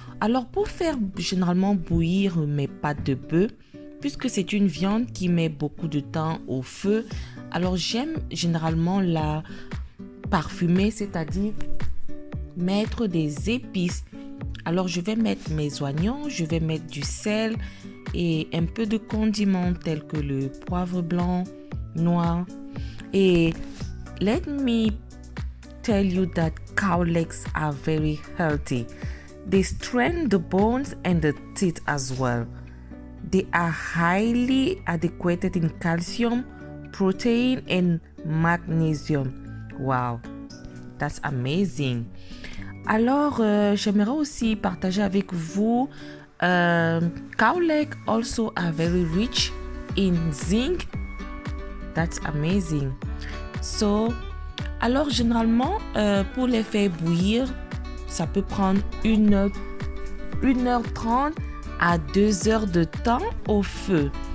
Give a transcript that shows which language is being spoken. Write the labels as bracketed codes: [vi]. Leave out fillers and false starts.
[fr] Alors pour faire généralement bouillir mes pâtes de bœuf, puisque c'est une viande qui met beaucoup de temps au feu, alors j'aime généralement la parfumer, c'est-à-dire mettre des épices. Alors je vais mettre mes oignons, je vais mettre du sel et un peu de condiments tels que le poivre blanc, noir. Et [en] let me tell you that cow legs are very healthy. They strengthen the bones and the teeth as well. They are highly adequate in calcium, protein and magnesium. Wow, that's amazing. [fr] Alors, j'aimerais aussi partager avec vous [en] cow leg also are very rich in zinc. That's amazing. [fr] So, alors généralement, pour les faire bouillir, ça peut prendre 1h30 à 2 heures de temps au feu.